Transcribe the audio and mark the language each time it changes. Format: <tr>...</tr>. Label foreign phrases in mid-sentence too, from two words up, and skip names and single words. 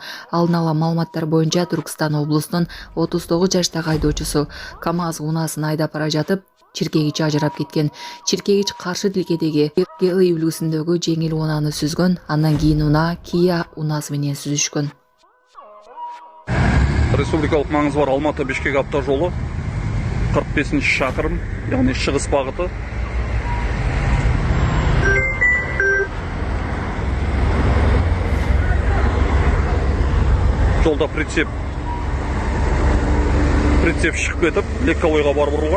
<ky>Алдын ала маалыматтар боюнча Түркстан облусунун 39 жаштагы айдоочусу КамАЗ унаасын айдап бара жатып чиркегичи ажырап кеткен. Чиркегич каршы тилкедеги Гелый үлгүсүндөгү жеңил унааны сүзгөн. Андан кийин унаа Kia унаасы менен сүзүшкөн. Республикалык маңызы бар Алматы Бишкек автожолу 45</ky> <kk>шақырым, яғни шығыс бағыты. Жолда прицеп шығып кетіп, Легковойға барып ұрылған.</kk>